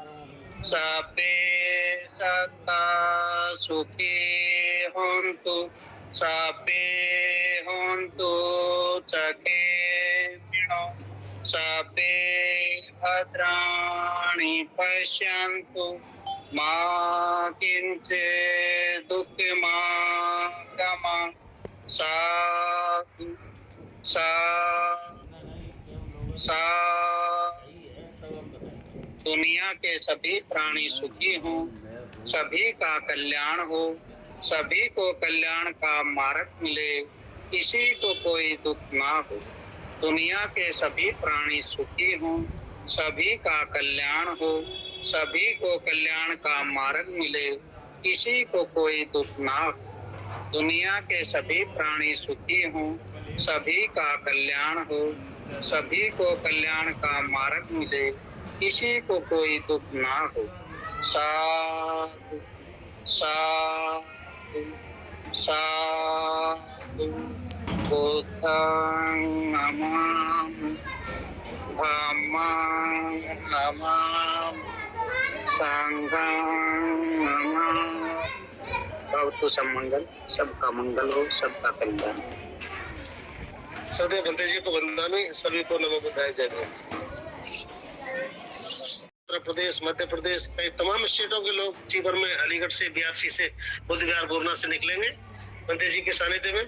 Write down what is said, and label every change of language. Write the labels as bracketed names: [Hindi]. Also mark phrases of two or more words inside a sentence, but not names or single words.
[Pali] सबे सत्ता सुखी हन्तु, सबे हन्तु सुखिनो, सबे भद्राणि पश्यन्तु, मा किञ्चित् दुःखमागमः। साधु साधु साधु। [Hindi] दुनिया के सभी प्राणी सुखी हों, सभी का कल्याण हो, सभी को कल्याण का मार्ग मिले, किसी को कोई दुख ना हो। दुनिया के सभी प्राणी सुखी हों, सभी का कल्याण हो, सभी को कल्याण का मार्ग मिले, किसी को कोई दुख ना हो। दुनिया के सभी प्राणी सुखी हों, सभी का कल्याण हो, सभी को कल्याण का मार्ग मिले, किसी को कोई दुख ना हो। [Pali] साधु साधु साधु। बुद्धं नमामि, धम्मं नमामि, संघं नमामि। भवतु सब मंगल, [Hindi] सबका मंगल हो, सबका कल्याण। सरदेव भंते जी को वंदनामि, सभी को नमो बुद्धाय, जय भीम। उत्तर प्रदेश, मध्य प्रदेश, कई तमाम स्टेटों के लोग जीवन में अलीगढ़ से, बीआरसी से, बुद्ध विहार गोरना से निकलेंगे बंते जी के सानिध्य में।